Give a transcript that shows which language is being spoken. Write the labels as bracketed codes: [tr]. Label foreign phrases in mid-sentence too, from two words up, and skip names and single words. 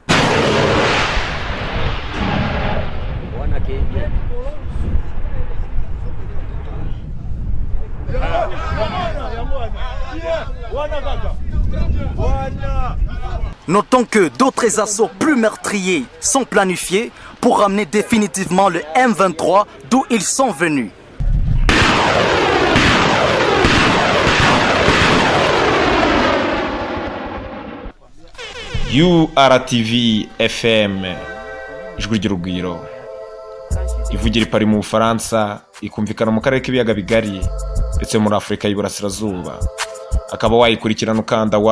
[fr] Notons que d'autres assauts plus meurtriers sont planifiés pour ramener définitivement le M23 d'où ils sont venus. [rw] URTV FM ijwi ry'urugwiro ivugira ipari mu Bufaransa ikumvikana mu karere k'ibiyaga bigari ndetse muri Afurika y'Iburasirazuba akaba wayikurikirana ukanda